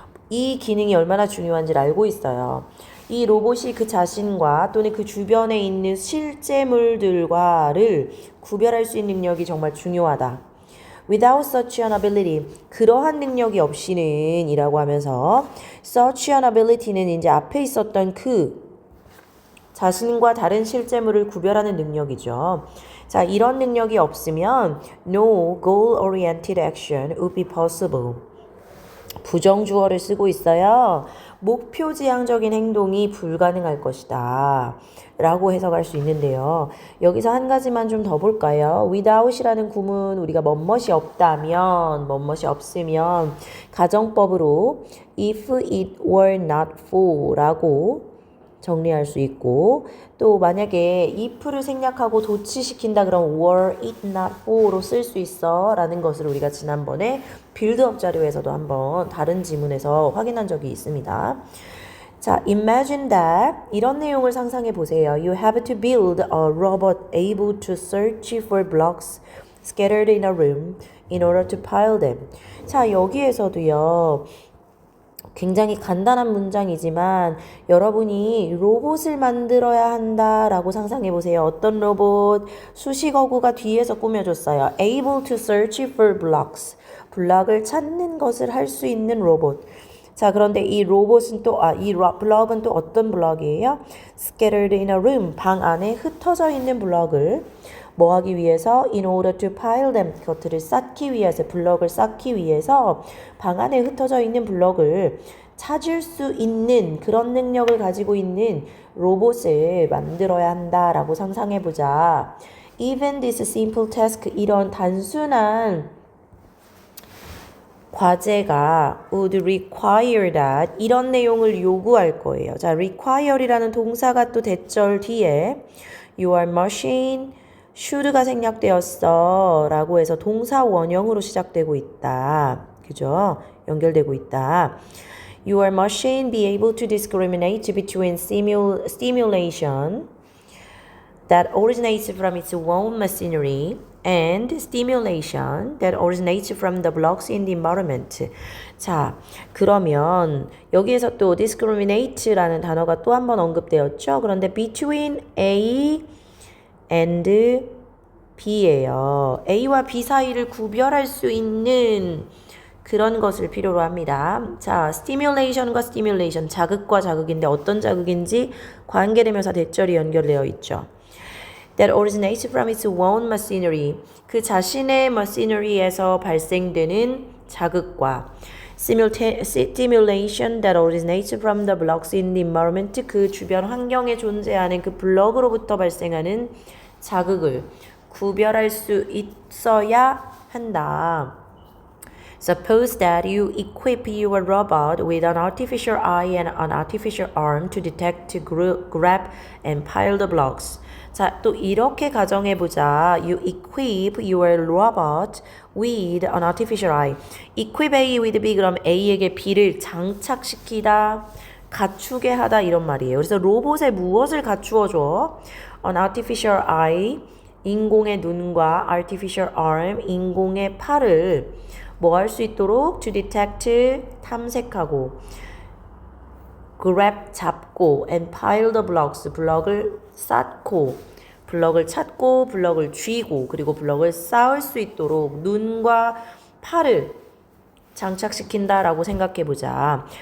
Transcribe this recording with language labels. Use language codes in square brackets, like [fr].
[ko] 이 기능이 얼마나 중요한지를 알고 있어요. 이 로봇이 그 자신과 또는 그 주변에 있는 실제물들과를 구별할 수 있는 능력이 정말 중요하다. [en] Without such an ability, [ko] 그러한 능력이 없이는 이라고 하면서 [en] such an ability [ko] 는 이제 앞에 있었던 그 자신과 다른 실제물을 구별하는 능력이죠. 자, 이런 능력이 없으면 [en] no goal-oriented action would be possible. [ko] 부정주어를 쓰고 있어요. 목표지향적인 행동이 불가능할 것이다. 라고 해석할 수 있는데요. 여기서 한 가지만 좀 더 볼까요? without이라는 구문 우리가 뭐뭇이 없다면, 뭐뭇이 없으면 가정법으로 [en] if it were not for [ko] 라고 정리할 수 있고 또 만약에 if를 생략하고 도치시킨다 그럼 [en] were it not for [ko] 로 쓸 수 있어 라는 것을 우리가 지난번에 빌드업 자료에서도 한번 다른 지문에서 확인한 적이 있습니다. 자, [en] imagine that [ko] 이런 내용을 상상해 보세요. [en] You have to build a robot able to search for blocks scattered in a room in order to pile them. [ko] 자, 여기에서도요. 굉장히 간단한 문장이지만 여러분이 로봇을 만들어야 한다라고 상상해 보세요. 어떤 로봇? 수식어구가 뒤에서 꾸며줬어요. [en] Able to search for blocks. [ko] 블럭을 찾는 것을 할 수 있는 로봇. 자, 그런데 이 로봇은 또, 이 블럭은 또 어떤 블럭이에요? [en] Scattered in a room. [ko] 방 안에 흩어져 있는 블럭을 뭐 하기 위해서? [en] In order to pile them. [ko] 그것들을 쌓기 위해서, 블럭을 쌓기 위해서 방 안에 흩어져 있는 블럭을 찾을 수 있는 그런 능력을 가지고 있는 로봇을 만들어야 한다라고 상상해보자. [en] Even this simple task, [ko] 이런 단순한 과제가 [en] would require that [ko] 이런 내용을 요구할 거예요. 자, require이라는 동사가 또 대절 뒤에 [en] your machine [ko] should가 생략되었어 라고 해서 동사 원형으로 시작되고 있다. 그죠? 연결되고 있다. [en] Your machine be able to discriminate between stimulation that originates from its own machinery and stimulation that originates from the blocks in the environment. [ko] 자, 그러면 여기에서 또 discriminate라는 단어가 또 한 번 언급되었죠. [en] 그런데 between A and B예요. [ko] A와 B 사이를 구별할 수 있는 그런 것을 필요로 합니다. 자, stimulation과 stimulation, 자극과 자극인데 어떤 자극인지 관계대명사 대절이 연결되어 있죠. [en] That originates from its own machinery. [ko] 그 자신의 machinery에서 발생되는 자극과 [en] stimulation that originates from the blocks in the environment. [ko] 그 주변 환경에 존재하는 그 블럭으로부터 발생하는 자극을 구별할 수 있어야 한다. [en] Suppose that you equip your robot with an artificial eye and an artificial arm to detect, grab, and pile the blocks. [ko] 자, 또 이렇게 가정해보자. [en] You equip your robot with an artificial eye. Equip A with B [ko] 그럼 A에게 B를 장착시키다, 갖추게 하다 이런 말이에요. 그래서 로봇에 무엇을 갖추어줘? [en] An artificial eye, [ko] 인공의 눈과 [en] artificial arm, [ko] 인공의 팔을 뭐 할 수 있도록 [en] to detect, [ko] 탐색하고 grab, 잡고 [en] and pile the blocks, [ko] 블럭을 쌓고 블럭을 찾고 블럭을 쥐고 그리고 블럭을 쌓을 수 있도록 눈과 팔을 장착시킨다라고 생각해보자.